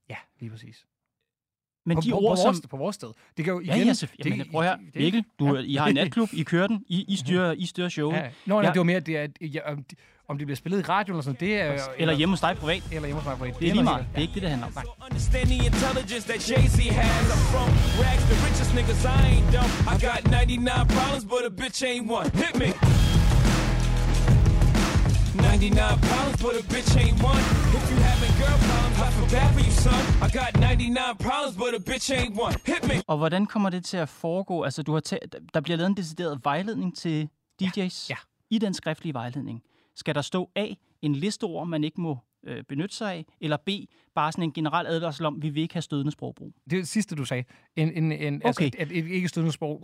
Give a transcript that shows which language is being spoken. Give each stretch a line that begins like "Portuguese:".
Danish: Ja, lige præcis. Men på vores sted. Det kan jo igen... Mikkel, I har en natklub, I kører den, I styrer showet. Ja. Nå, det var mere, om det bliver spillet i radio eller sådan, det er... Eller hjemme hos dig privat. Det er lige meget. Det er ikke det handler om.
English: Understanding intelligence that Jay-Z has. I'm from rags, the richest niggas, I ain't dumb. I got 99 problems, but a bitch ain't one. Hit me. 99 problems, but a bitch ain't one. If you having girl problems, I feel bad for you, son. I got 99 problems, but a bitch ain't one. Hit me.
Danish: Og hvordan kommer det til at foregå? Altså, der bliver lavet en decideret vejledning til DJ's. Ja. I den skriftlige vejledning. Skal der stå A, en listeord, man ikke må benytte sig af, eller B, bare sådan en generel advarsel om, vi vil ikke have stødende sprogbrug? Det sidste, du sagde. Ikke stødende sprog.